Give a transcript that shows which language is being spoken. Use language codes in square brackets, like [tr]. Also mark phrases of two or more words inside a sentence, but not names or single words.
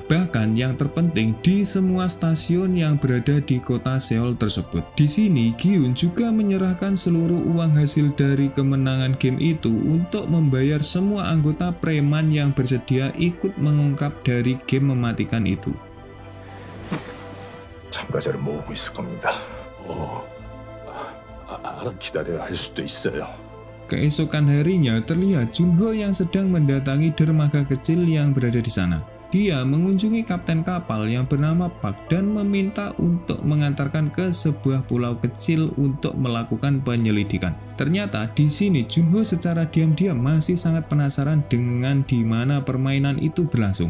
[id] Bahkan yang terpenting di semua stasiun yang berada di kota Seoul tersebut. Di sini Gi-hun juga menyerahkan seluruh uang hasil dari kemenangan game itu untuk membayar semua anggota preman yang bersedia ikut mengungkap dari game mematikan itu. [ko] 참가자를 모으고 있을 겁니다. 기다려야 할 수도 있어요. [id] Keesokan harinya terlihat Junho yang sedang mendatangi dermaga kecil yang berada di sana. Dia mengunjungi kapten kapal yang bernama Park dan meminta untuk mengantarkan ke sebuah pulau kecil untuk melakukan penyelidikan. Ternyata di sini Junho secara diam-diam masih sangat penasaran dengan di mana permainan itu berlangsung.